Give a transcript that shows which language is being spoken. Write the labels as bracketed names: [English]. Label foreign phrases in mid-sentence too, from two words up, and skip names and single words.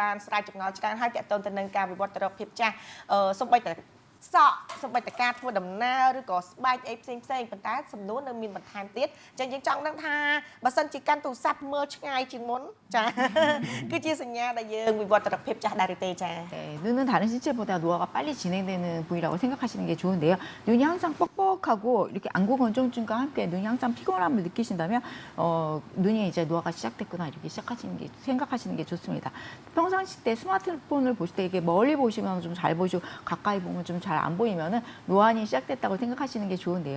[Khmer] បានស្រាវចម្ងល់ច្រើនហើយទាក់ទងទៅនឹងការវិវត្តទៅរកភាពចាស់សូម្បីតែសក់សូម្បីតែការធ្វើដំណើរឬក៏ស្បែកអីផ្សេងប៉ុន្តែសំណួរនៅមានបន្ថែមទៀតអញ្ចឹងយើងចង់ដឹងថាបើសិនជាកាន់ទូរស័ព្ទមើលឆ្ងាយជាងមុនចាគឺជាសញ្ញាដែលយើងវិវត្តទៅរកភាពចាស់ដែរឬទេចា [Korean] 네, 눈은 다른 신체보다 노화가 빨리 진행되는 부위라고 생각하시는 게 좋은데요. 눈이 항상 뻑뻑하고 이렇게 안구 건조증과 함께 눈이 항상 피곤함을 느끼신다면 눈이 이제 노화가 시작됐구나 이렇게 생각하시는 게 좋습니다. 평상시 때 스마트폰을 보실 때 이게 멀리 보시면 좀 잘 보이고 가까이 보면 좀 잘 안 보이면은 노안이 시작됐다고 생각하시는 게 좋은데요.